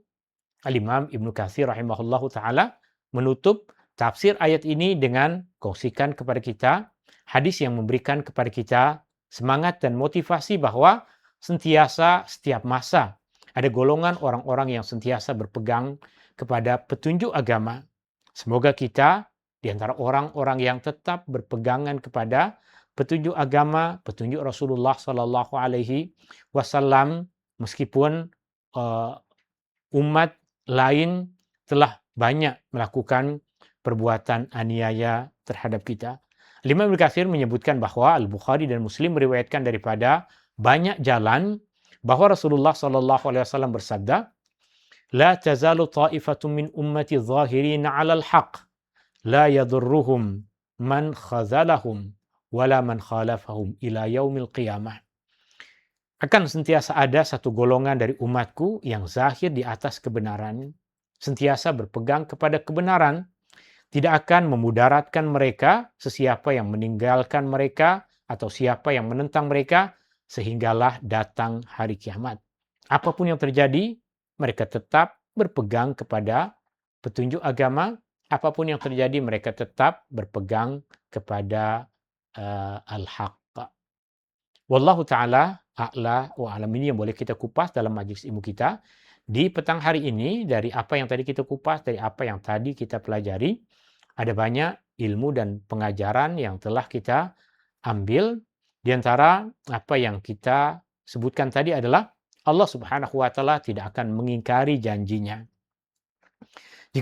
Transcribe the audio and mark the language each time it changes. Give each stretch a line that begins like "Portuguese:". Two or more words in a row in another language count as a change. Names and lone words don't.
Malay: Al-Imam Ibnu Katsir
Arabic: رحمه الله تعالى
Malay: menutup tafsir ayat ini dengan kongsikan kepada kita hadis yang memberikan kepada kita semangat dan motivasi bahwa sentiasa setiap masa ada golongan orang-orang yang sentiasa berpegang kepada petunjuk agama. Semoga kita di antara orang-orang yang tetap berpegangan kepada petunjuk agama, petunjuk Rasulullah
Arabic: صلى الله عليه وسلم,
Malay: meskipun umat lain telah banyak melakukan perbuatan aniaya terhadap kita. Imam Ibnu Katsir menyebutkan bahwa Al-Bukhari dan Muslim meriwayatkan daripada banyak jalan bahwa Rasulullah SAW bersabda,
Arabic: "لا تزال طائفة من أمتي ظاهرين على الحق، لا يضرهم من خذلهم ولا من خالفهم إلى يوم القيامة."
Malay: Akan sentiasa ada satu golongan dari umatku yang zahir di atas kebenaran, sentiasa berpegang kepada kebenaran, tidak akan memudaratkan mereka sesiapa yang meninggalkan mereka atau siapa yang menentang mereka sehinggalah datang hari kiamat. Apapun yang terjadi, mereka tetap berpegang kepada petunjuk agama. Apapun yang terjadi, mereka tetap berpegang kepada al-haq.
Arabic: والله تعالى أعلى وأعلم.
Malay: Ini yang boleh kita kupas dalam majlis ilmu kita di petang hari ini. Dari apa yang tadi kita kupas, dari apa yang tadi kita pelajari, ada banyak ilmu dan pengajaran yang telah kita ambil. Di antara apa yang kita sebutkan tadi adalah Allah
Arabic: سبحانه وتعالى
Malay: tidak akan mengingkari janjinya.